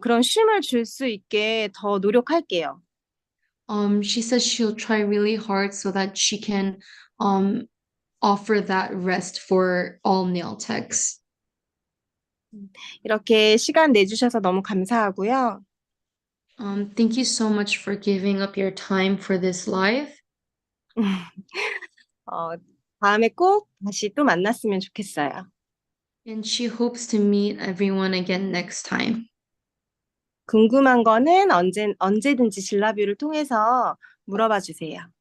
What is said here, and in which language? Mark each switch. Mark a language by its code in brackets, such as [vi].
[ko] 그런 쉼을 줄 수 있게 더 노력할게요. [en] she says she'll try really hard so that she can offer that rest for all nail techs. [ko] 이렇게 시간 내주셔서 너무 감사하고요. [en] Thank you so much for giving up your time for this live. [ko] 어, 다음에 꼭 다시 또 만났으면 좋겠어요. [en] And she hopes to meet everyone again next time. [ko] 궁금한 거는 언제든지 진라뷰를 통해서 물어봐 주세요.